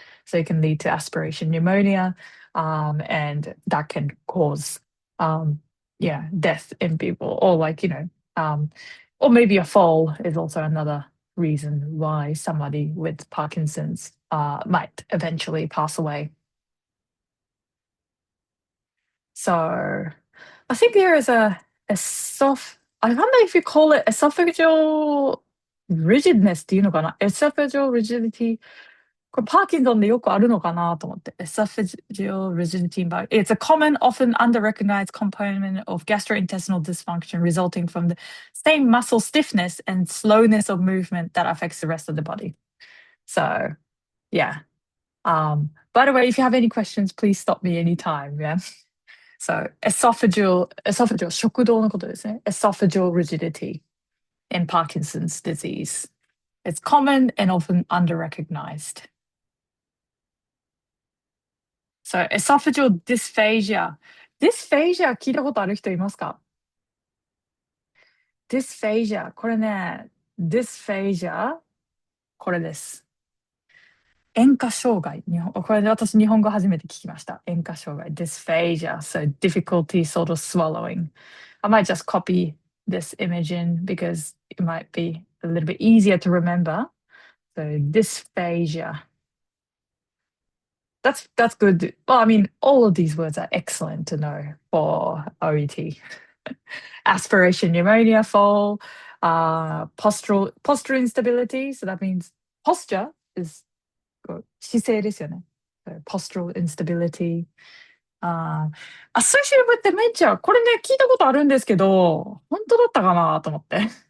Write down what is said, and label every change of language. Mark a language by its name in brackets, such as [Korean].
[English] So it can lead to aspiration pneumonia, and that can cause, death in people, or or maybe a fall is also another reason why somebody with Parkinson's might eventually pass away. So I think there is I wonder if you call it esophageal rigidness [Japanese] っていうのかな [English] esophageal rigidity. [Japanese] これパーキンソンでよくあるのかなと思って。 [English] esophageal rigidity, but it's a common, often under-recognized component of gastrointestinal dysfunction resulting from the same muscle stiffness and slowness of movement that affects the rest of the body. So, yeah. By the way, if you have any questions, please stop me anytime. Yeah. [Japanese] So, esophageal 食道のことですね。 [English] esophageal rigidity in Parkinson's disease. It's common and often under-recognized. So, esophageal dysphagia. [Japanese] Dysphagia 聞いたことある人いますか？ dysphagia これね、dysphagia これです。塩化障害。これで私日本語初めて聞きました。塩化障害。dysphagia. [English] So difficulty sort of swallowing. I might just copy this image in because it might be a little bit easier to remember. So dysphagia. That's good. Well, I mean, all of these words are excellent to know for OET. Aspiration pneumonia, fall, postural instability. So that means posture is [Japanese] 姿勢ですよね。 [English] So postural instability. Associated with dementia. [Japanese] これね、聞いたことあるんですけど、本当だったかなと思って。